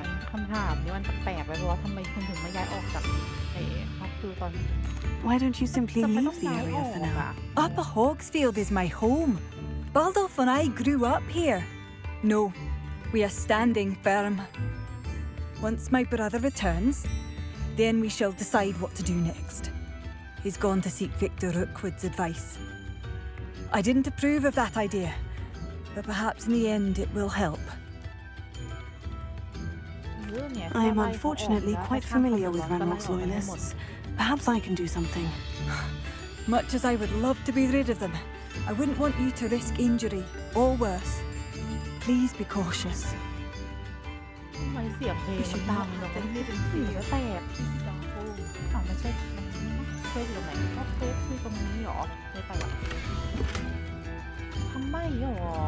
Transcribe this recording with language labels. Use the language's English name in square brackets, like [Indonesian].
[Thai] คำถามนี้มันแปลกๆไปเพราะว่าทำไมคุณถึงไม่ย้ายออกจากพักคือตอน [English] Why don't you simply leave the area for now? Upper Hogsfield is my home. Bardolph and I grew up here. No, we are standing firm. Once my brother returns, then we shall decide what to do next. He's gone to seek Victor Rookwood's advice. I didn't approve of that idea, but perhaps in the end it will help. I am unfortunately quite familiar with Ranrock's loyalists. Perhaps I can do something. Much as I would love to be rid of them, I wouldn't want you to risk injury, or worse. Please be cautious. [Thai] ทำไมเสียงเพลงมันดังแบบไม่เป็นเสียงแตกที่ดังฟูอ้าวไม่ใช่เควสอยู่ตรงไหนก็เควสคือตรงนี้หรอไม่ไปหรอทำไมหรอ